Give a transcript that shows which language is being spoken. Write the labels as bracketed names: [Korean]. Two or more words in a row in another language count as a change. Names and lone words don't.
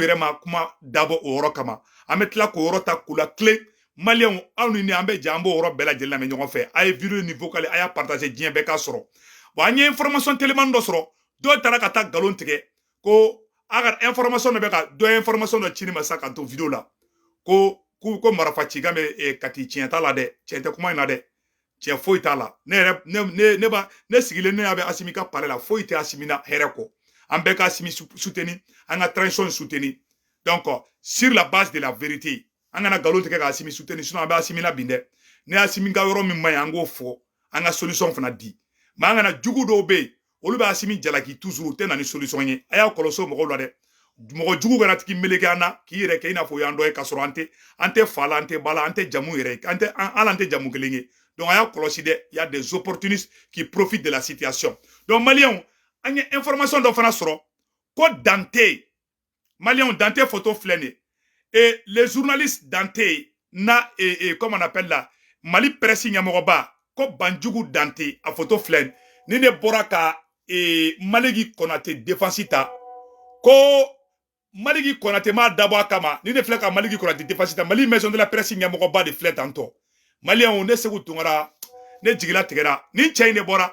[Bambara] yɛrɛ ma kuma dabɔ o yɔrɔ kama an bɛ tila k'o yɔrɔ ta k'u la clé maliyɛnw aw ni an bɛ jɛ an b'o yɔrɔ bɛɛ lajɛlen lamɛn ɲɔgɔn fɛ a ye vidéo ni vocal a y'a partager diɲɛ bɛɛ k'a sɔrɔ bon an ye information téléman dɔ sɔrɔ dɔw taara ka taa nkalon tigɛ ko a ka information dɔ bɛ ka dɔ ye information dɔ ci ne ma sa ka to vidéo la ko marifa cikan bɛ Kati tiɲɛ t'a la dɛ tiɲɛ tɛ kuma in na dɛ tiɲɛ foyi t'a la ne sigilen ne y'a bɛ Assimi ka palais la foyi tɛ Assimi na hɛrɛ kɔ an bɛɛ ka Assimi soutenir an ka transition soutenir [French] donc sur la base de la vérité [Bambara] an kana nkalon tigɛ ka Assimi soutenir sinon an bɛ Assimi la bin dɛ ne Assimi ka yɔrɔ min man ɲi an k'o fɔ an ka solution fana di mais an kana jugu dɔw bɛ yen olu bɛ Assimi jalaki toujours u tɛ na ni solution ye a y'a kɔlɔsi o mɔgɔw la dɛ mɔgɔ jugu kana tigi meleke an na k'i yɛrɛ kɛ i n'a fɔ o y'an dɔ ye k'a sɔrɔ an tɛ fa la an tɛ ba la an tɛ jamu yɛrɛ hali an tɛ jamu kelen ye donc a y'a kɔlɔsi dɛ [French] il y a des opportunistes qui profitent de la situation [Bambara] donc maliyɛnw an ye information dɔ fana sɔrɔ ko Dante maliyɛnw Dante photo filɛ nin [French] et les journalistes [Bambara] Dante na [French] comme on appelle la Mali presse [Bambara] ɲɛmɔgɔba ko Banjugu Dante a photo filɛ ni ne bɔra ka Maliki Konate défense ta ko Maliki Konate m'a dabɔ a kama ni ne filɛ ka Maliki Konate défense ta Mali maison de la presse ɲɛmɔgɔba de filɛ tantɔ maliyɛnw ne Segu Tunkara ne jigila tigɛra ni cɛ in de bɔra